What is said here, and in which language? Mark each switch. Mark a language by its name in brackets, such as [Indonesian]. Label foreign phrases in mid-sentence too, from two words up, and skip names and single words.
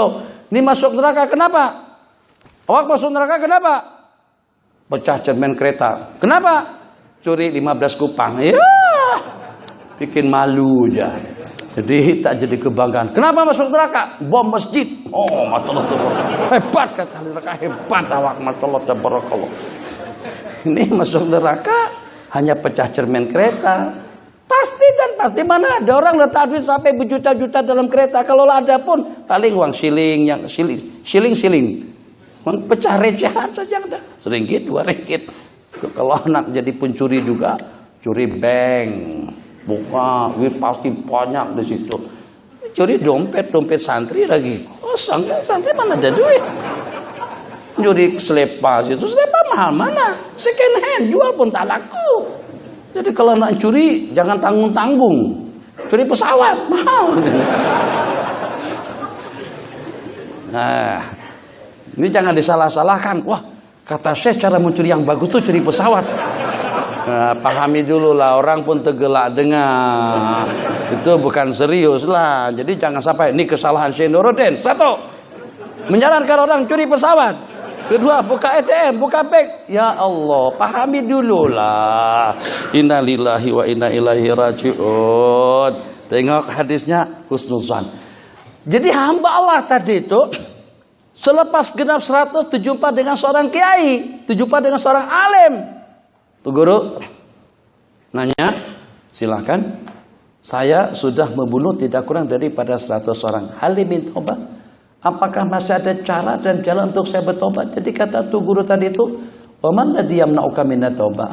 [Malay] Ini masuk neraka kenapa? Awak masuk neraka kenapa? Pecah cermin kereta. Kenapa? Curi 15 kupang. [Indonesian] Ya, bikin malu aja. [Malay] Jadi tak jadi kebanggaan. Kenapa masuk neraka? Bom masjid. Oh, masyaallah, hebat kata neraka, hebat awak, masyaallah, tabarakallah. Ini masuk neraka hanya pecah cermin kereta. Pasti dan pasti, mana ada orang letak duit sampai berjuta-juta dalam kereta. Kalau ada pun paling uang siling, yang siling. [Indonesian] Uang pecah recehan saja ada. [Malay] RM1, RM2. Kalau anak jadi pencuri juga, curi bank. Buka, duit pasti banyak di situ. Curi dompet santri lagi kosong, kan santri mana ada duit. Curi selepas itu, selepas mahal mana? [English] Second hand, [Malay] jual pun tak laku. Jadi kalau nak curi jangan tanggung-tanggung. Curi pesawat mahal. Nah, ini jangan disalah-salahkan. Wah, kata saya cara mencuri yang bagus tuh curi pesawat. Nah, pahami dulu lah, orang pun tergelak dengar. Itu bukan serius lah. Jadi jangan sampai ini kesalahan Syekh Nuruddin. 1, menyarankan orang curi pesawat. 2, buka ATM, buka bank. Ya Allah, pahami dulu lah. [Arabic] إنا لله وإنا إليه راجعون. [Malay] Tengok hadisnya husnuzan. Jadi hamba Allah tadi itu selepas genap 100 terjumpa dengan seorang kiai, terjumpa dengan seorang alim. [Indonesian] Tuh guru nanya, silakan. [Malay] Saya sudah membunuh tidak kurang daripada 100 orang. Halimin taubat. Apakah masih ada cara dan jalan untuk saya bertobat? Jadi kata tuh guru tadi itu, [Arabic] "ومن الذي يمنعك من التوبة?"